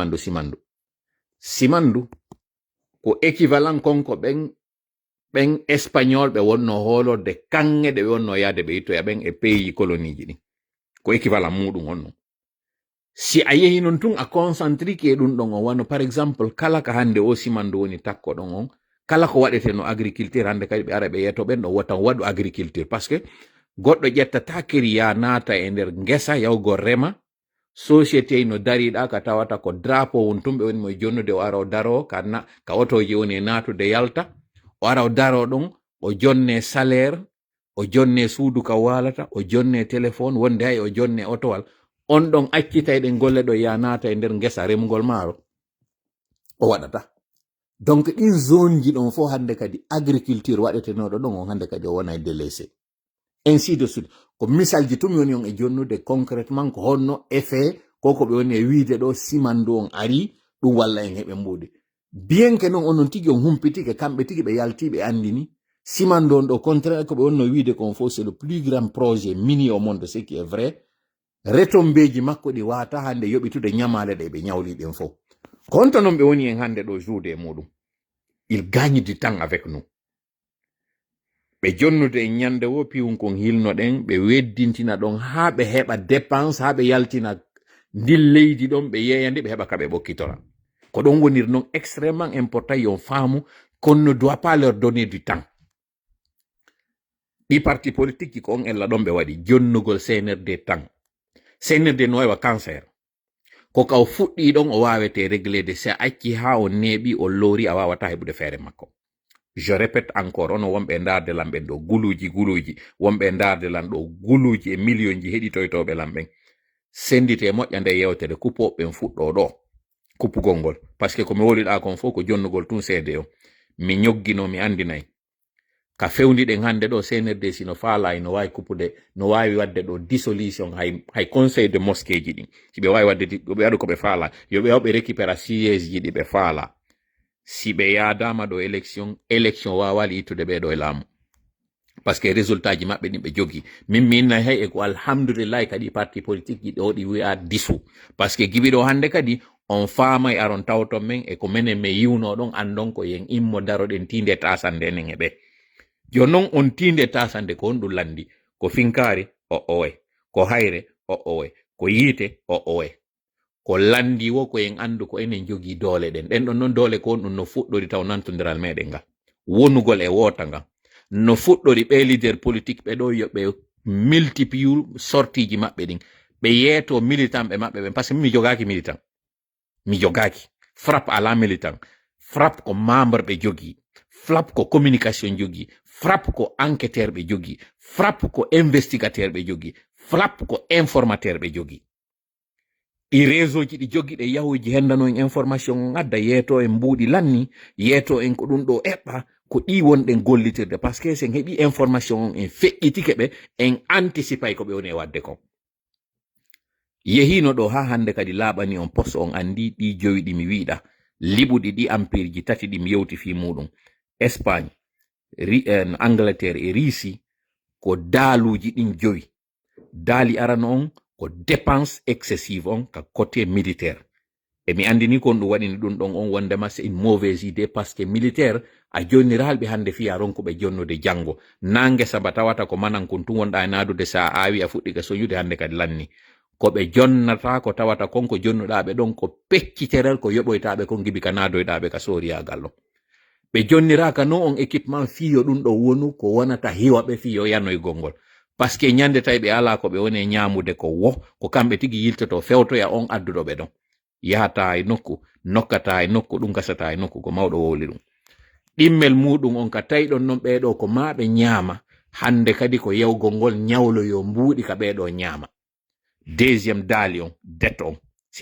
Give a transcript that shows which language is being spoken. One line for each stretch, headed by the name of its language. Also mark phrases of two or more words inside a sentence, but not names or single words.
Fula: simandu ko équivalent konko ɓen espagnol ɓe wonno holorde kanŋe ɗe ɓe wonno yaade ɓe yittoya ɓen e
French: pays colonie
Fula: ji ɗin ko équivalent muɗum on non si a yehi non tun a concentrique e ɗum ɗon on wano
French: par exemple
Fula: kala ka hande o simandu woni takko ɗon on kala ko waɗete no agriculture hande kadi ɓe ara ɓe yeto ɓen ɗo wotan waɗu agriculture
French: par ce que
Fula: goɗɗo ƴettata kiri ya naata e nder ngesa yawgo rema société no dariɗa ka tawata ko drapeau won tumɓe woni moye jonnude o ara o daro ka otoji woni e natude yalta o ara o daro ɗon o jonne salaire o jonne suudu ka walata, o jonne téléphone, wonde hay o jonne otowal, on ɗon accitayɗen golle ɗo ya naata e nder ngesa remugol maaro o waɗata. donc ɗin zone ji ɗon fo hande kadi agriculture waɗetenoɗo ɗon on hande kadi o wona délaissé
French: ainsi de suite.
Fula: ko misalji tumi woni on e jonnude concrètement ko honno effet koko ɓe woni e wiide ɗo simandu on ari ɗum walla en heɓe mbuude. bien que non onon tigi on humpitike kamɓe tigi ɓe yalti ɓe andini simandu on ɗo contraire ko ɓe wonno wiide kon fo
French: c'est le plus grand projet mini au monde, ce qui est vrai.
Fula: retombeji makko ɗi wata hande yoɓitude ñamale ɗe ɓe ñawli ɗen fo. konto non ɓe woni en hande ɗo joude e muɗum.
French: il gagne du temps avec nous.
Fula: ɓe jonnude en ñande wo piwum kon hilno ɗen ɓe weddintina ɗon ha ɓe heɓa dépense, ha ɓe yaltina ndin leydi ɗon ɓe yeyandi ɓe heɓa kaɓe ɓokkitora. ko ɗon wonir non
French: extrêmement important
Fula: yon faamu
French: qu'on ne doit pas leur donner du temps.
Fula: ɗi
French: parti politique
Fula: ko on ella ɗon ɓe waɗi jonnugol CNRD temps. CNRD no wawa cancer ko kaw fuɗɗi ɗon o wawete réglede si a acci ha o neeɓi o loori a wawata heɓude feere makko.
French: je répète encore,
Fula: ono wonɓe darde lamɓe ɗo guluji wonɓe darde lan ɗo guluji e million ji heɗitoytoɓe lamɓen sendite moƴƴa nde yewtere kupoɓen fuɗɗo ɗo kuppugol ngol
French: par ce que
Fula: komi woliɗa kon fof ko jonnugol tun seede o mi ñoggino mi andinayi ka fewniɗen hande ɗo CNRD sino faalayi no wawi kuppude no wawi wadde ɗo dissolution hay
French: conseil de mosquée
Fula: ji ɗin si ɓe wawi wadde ɓe waɗa koɓe faala yoɓe hawɓe récupéra siège ji ɗi ɓe faala si ɓe yadama ɗo élection wawali ittude ɓeɗo e laamu
French: par ce que
Fula: résultat ji maɓɓe ɗin ɓe jogi min mi innayi hay e ko alhamdoulillahi kadi
French: parti politique
Fula: ji ɗo ɗi wi'a disu
French: par ce que
Fula: giɓiɗo hande kadi on faamay aron tawton men e ko menen mi yiwno ɗon andon ko yen immo daroɗen tinde tasande enen e ɓe jo non on tinde tasande ko on ɗum landi ko finkari o owe ko hayre o owe ko yiite o owe ko landi wo ko en andu ko enen jogi doole ɗen ɗon non doole ko on ɗum no fuɗɗori taw nantodiral meɗen nga wonugol e wota nga no fuɗɗori ɓe
French: leader politique
Fula: ɓe ɗo yoɓe multiplie sortiji maɓɓe ɗin ɓe yeeto militant ɓe maɓɓe ɓen
French: par ce que
Fula: mi jogaki militant mi jogaki frappe ala militant frappe ko membre ɓe jogi frappe ko communication jogi frappe ko enquêteur ɓe jogi frappe ko investigateur ɓe jogi frappe ko informateur ɓe jogi ɗi réseau ji ɗi jogi ɗe yahuji hendano en information on adda yeeto en mbuuɗi lanni yeeto en ko ɗum ɗo eɓɓa ko ɗi wonɗen gollitirde
French: par ce que
Fula: sen heɓi information on en feƴƴitike ɓe en anticipay ko ɓe woni e wadde kon yehino ɗo ha hande kadi laaɓani on poste on andi ɗi joyi ɗi mi wiiɗa liɓuɗi ɗi empire ji tati ɗi mi yewti fi muɗum Espagne Angleterre e Russie ko daaluji ɗin joyi daali arano on ko
French: dépense excessive
Fula: on ka
French: côté militaire
Fula: e mi andini kon ɗum waɗini ɗum ɗon on wondema
French: c'est une mauvaise idée par que militaire
Fula: a jonniralɓe hande fiya ronkuɓe jonnude janggo nangue saba tawata ko manan kon tun wonɗa e nadude sa awi a fuɗɗike soñude hande kadi lanni ko ɓe jonnata ko tawata konko jonnuɗaɓe ɗon ko pecciterel ko yoɓoytaɓe kon gibi ka nadoyɗaɓe ka soriyagal o ɓe jonniraka no on équipement fiyo ɗum ɗo wonu ko wonata hiwaɓe fiyo yanoygol ngol
French: par ce que
Fula: ñande tawi ɓe ala ko ɓe woni ñamude ko wo ko kamɓe tigi yiltoto fewtoya on adduɗo ɓe ɗon yahata e nokku nokkata e nokku ɗum gasata e nokku ko mawɗo wowli ɗum ɗimmel muɗum on ka tawi ɗon non ɓeɗo ko maɓe ñaama hande kadi ko yewgol ngol ñawloyo mbuuɗi ka ɓeɗo ñaama deuxiéme daali on dette on si